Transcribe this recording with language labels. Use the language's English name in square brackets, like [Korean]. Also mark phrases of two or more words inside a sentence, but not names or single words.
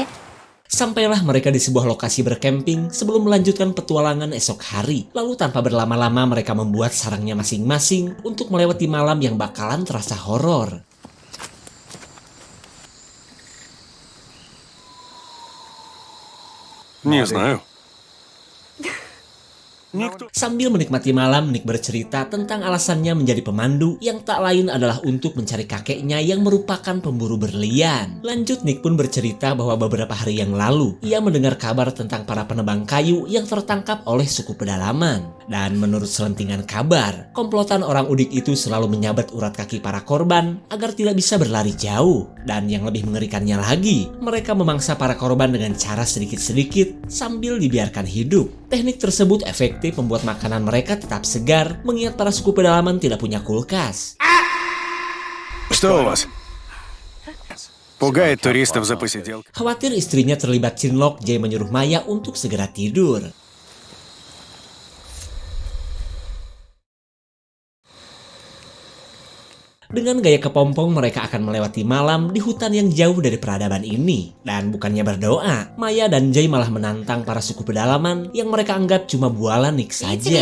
[Indonesian] Sampailah mereka di sebuah lokasi berkemping sebelum melanjutkan petualangan esok hari. Lalu tanpa berlama-lama mereka membuat sarangnya masing-masing untuk melewati malam yang bakalan terasa horor. [Russian] Не знаю. Никто... [Indonesian] Sambil menikmati malam, Nick bercerita tentang alasannya menjadi pemandu yang tak lain adalah untuk mencari kakeknya yang merupakan pemburu berlian. Lanjut, Nick pun bercerita bahwa beberapa hari yang lalu, ia mendengar kabar tentang para penebang kayu yang tertangkap oleh suku pedalaman. Dan menurut selentingan kabar, komplotan orang udik itu selalu menyabat urat kaki para korban agar tidak bisa berlari jauh. Dan yang lebih mengerikannya lagi, mereka memangsa para korban dengan cara sedikit-sedikit sambil dibiarkan hidup. Teknik tersebut efektif membuat makanan mereka tetap segar, mengingat para suku pedalaman tidak punya kulkas. [Russian] Что у вас? Пугает туристов за посиделкой. [Indonesian] Khawatir istrinya terlibat cinlok, Jay menyuruh Maya untuk segera tidur. Dengan gaya kepompong, mereka akan melewati malam di hutan yang jauh dari peradaban ini. Dan bukannya berdoa, Maya dan Jay malah menantang para suku pedalaman yang mereka anggap cuma bualan Nick saja.